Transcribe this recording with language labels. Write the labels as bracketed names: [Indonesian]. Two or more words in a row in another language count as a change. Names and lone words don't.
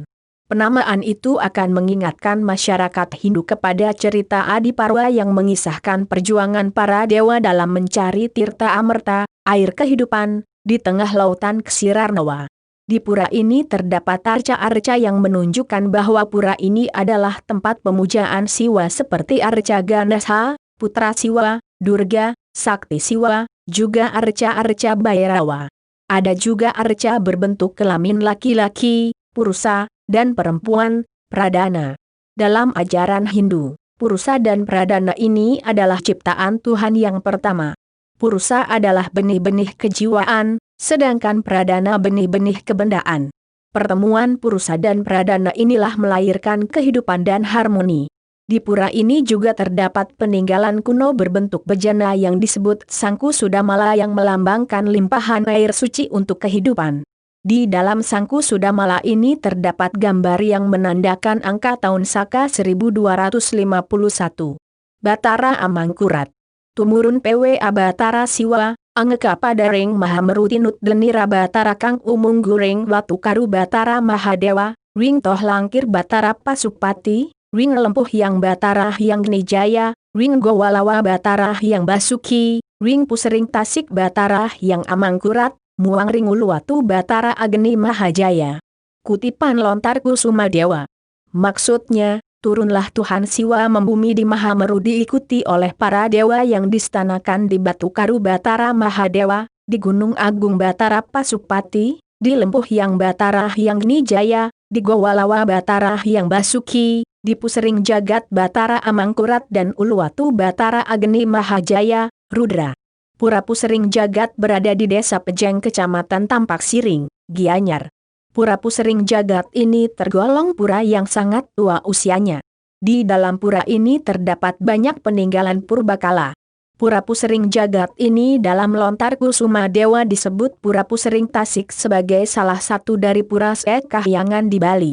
[Indonesian] Penamaan itu akan mengingatkan masyarakat Hindu kepada cerita Adiparwa yang mengisahkan perjuangan para dewa dalam mencari tirta amerta, air kehidupan, di tengah lautan Ksirarnawa. Di pura ini terdapat arca-arca yang menunjukkan bahwa pura ini adalah tempat pemujaan Siwa seperti arca Ganesha, Putra Siwa, Durga, Sakti Siwa, juga arca-arca Bhairawa. Ada juga arca berbentuk kelamin laki-laki, Purusa, dan perempuan, Pradana. Dalam ajaran Hindu, Purusa dan Pradana ini adalah ciptaan Tuhan yang pertama. Purusa adalah benih-benih kejiwaan, sedangkan Pradana benih-benih kebendaan. Pertemuan Purusa dan Pradana inilah melahirkan kehidupan dan harmoni. Di pura ini juga terdapat peninggalan kuno berbentuk bejana yang disebut Sangku Sudamala yang melambangkan limpahan air suci untuk kehidupan. Di dalam Sangku Sudamala ini terdapat gambar yang menandakan angka tahun Saka 1251. Batara Amangkurat. [Kawi] Tumurun PWA Batara Siwa, Angeka Padaring Mahamerutinut Denira Batara Kang Umung Guring Watu Karu Batara Mahadewa, Ring Toh Langkir Batara Pasupati, Ring Lempuh yang Batara yang Nijaya, Ring Gowalawa Batara yang Basuki, Ring Pusering Tasik Batara yang Amangkurat, Muang Ring Uluwatu Batara Agni Mahajaya. [Indonesian] Kutipan lontar Kusuma Dewa. Maksudnya, turunlah Tuhan Siwa membumi di Mahameru diikuti oleh para dewa yang distanakan di Batu Karu Batara Mahadewa, di Gunung Agung Batara Pasupati, di Lempuh yang Batara yang Nijaya, di Gowalawa Batara yang Basuki, di Pusering Jagat Batara Amangkurat dan Uluwatu Batara Agni Mahajaya, Rudra. Pura Pusering Jagat berada di desa Pejeng Kecamatan Tampak Siring, Gianyar. Pura Pusering Jagat ini tergolong pura yang sangat tua usianya. Di dalam pura ini terdapat banyak peninggalan purbakala. Pura Pusering Jagat ini dalam lontar Kusuma Dewa disebut Pura Pusering Tasik sebagai salah satu dari pura sekahyangan di Bali.